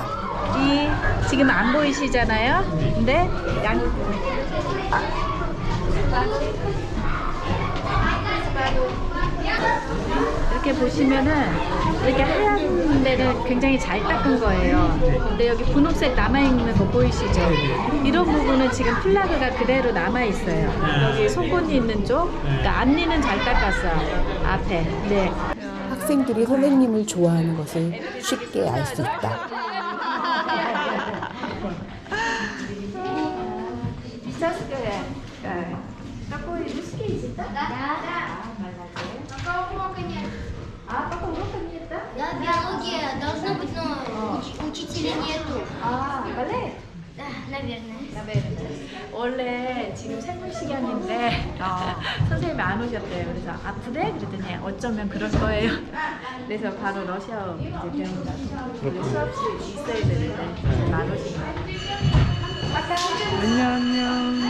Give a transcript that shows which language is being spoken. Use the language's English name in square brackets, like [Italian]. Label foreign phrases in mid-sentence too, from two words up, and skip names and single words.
[Korean] 이 지금 안 보이시잖아요. 근데 이렇게 보시면은 이렇게 하얀 데는 굉장히 잘 닦은 거예요. 근데 여기 분홍색 남아있는 거 보이시죠? 이런 부분은 지금 플라그가 그대로 남아있어요. 여기 속건이 있는 쪽, 그러니까 앞니는 잘 닦았어요. 앞에. 네. 학생들이 선생님을 좋아하는 것을 쉽게 알 수 있다. [Russian] А, пока урока нет, да? Да, биология должна быть, но учителя нету. [Korean] 아, 원래? [Russian] Да, наверное. [Korean] 원래 지금 생물 시간인데 선생님이 안 오셨대요. 그래서 아프대? 그랬더니 어쩌면 그럴 거예요. 그래서 바로 러시아어 이제 배운다. 원래 수업이 있어야 되는데 지금 안 오신 거예요. 안녕.